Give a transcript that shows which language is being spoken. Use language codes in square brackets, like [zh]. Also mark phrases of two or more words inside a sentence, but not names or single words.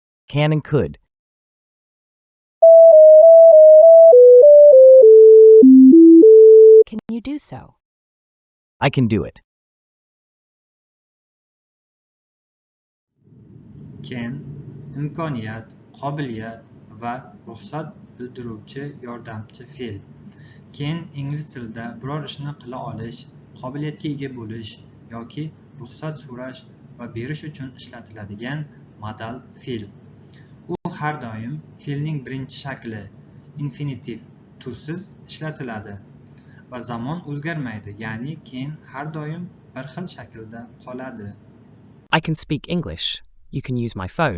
[en] can and could. Can you do so? I can do it. [uz] Can imkoniyat, qobiliyat va ruxsat bildiruvchi yordamchi fe'l. Can ingliz tilida biror ishni qila olish, qobiliyatga ega bo'lish yoki ruxsat so'rash va berish uchun ishlatiladigan modal fe'l. U har doim fe'lning birinchi shakli infinitiv tursiz ishlatiladi va zamon o'zgarmaydi, ya'ni can har doim bir xil shaklda qoladi. [en] I can speak English. You can use my phone.